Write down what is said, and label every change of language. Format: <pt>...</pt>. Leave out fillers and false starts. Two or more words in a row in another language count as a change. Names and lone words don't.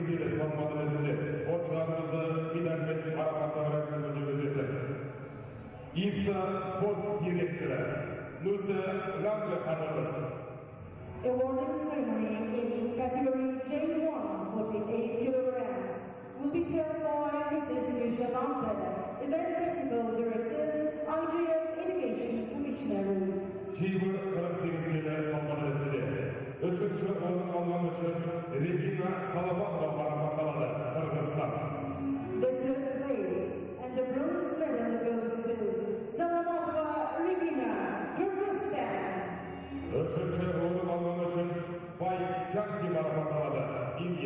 <kk>келі салмақ дәрежесінде спортшыларымызды медальмен марапаттау рәсімін жүргізеді. IBSA спорт директоры Нұрсы Ланга ханымыз.</kk> <en>Awarding ceremony in category J1, 48 kilograms, will be held by Mrs. Nisha Lampe, Event Technical Director, IGF Education Commissioner.</en> <kk>Кейбір 48 келі салмақ дәрежесінде үшінші орын алған үшін Регина Салабатова марапатталады, Қырғызстан.</kk> <en>The third place and the bronze medal goes to Salamatova Regina, Kyrgyzstan.</en> <kk>Үшінші орын алған үшін Бай Джанки марапатталады, Индия.</kk>